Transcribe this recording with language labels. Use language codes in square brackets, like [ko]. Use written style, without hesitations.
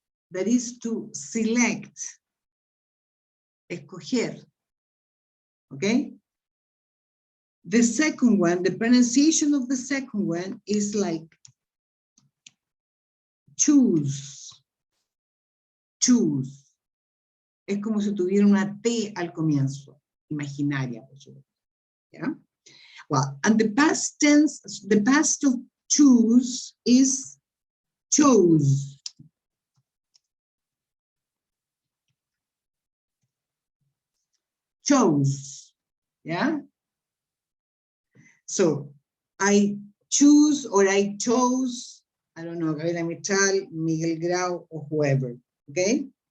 [en] That is to select. Escoger. Okay? The second one, the pronunciation of the second one is like choose. Choose. [es] Es como si tuviera una T al comienzo, imaginaria, por supuesto. [en] Yeah? Well, and the past tense, the past of choose is chose. Chose. Yeah? So, I choose or I chose, I don't know, Gabriela Mistral, Miguel Grau, or whoever, okay?